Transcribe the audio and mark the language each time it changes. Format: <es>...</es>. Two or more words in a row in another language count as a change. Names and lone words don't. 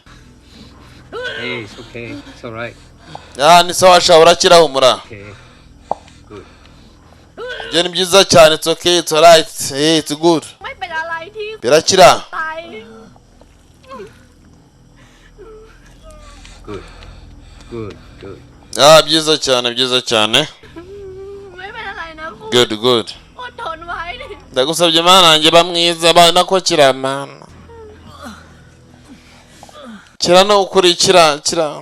<en>Hey, it's okay. It's all right.</en> <rw>ni sawa sha urakira humura</rw> <en>Okay. Good.</en> <rw>je ni byiza cyane</rw> <en>it's okay it's all right it's good</en> <th>ไม่เป็นอะไรที่</th> <rw>birakira</rw> <th>ตาย</th> <en>Good. Good. Good.</en> <rw>byiza cyane</rw> <th>ไม่เป็นอะไรนะคุณ</th> <en>good</en> <th>อดทนไว้ดิ</th> <rw>ndagusabye mana nanjye bamwiza bana ko kiramana kira no ukurikira kira</rw>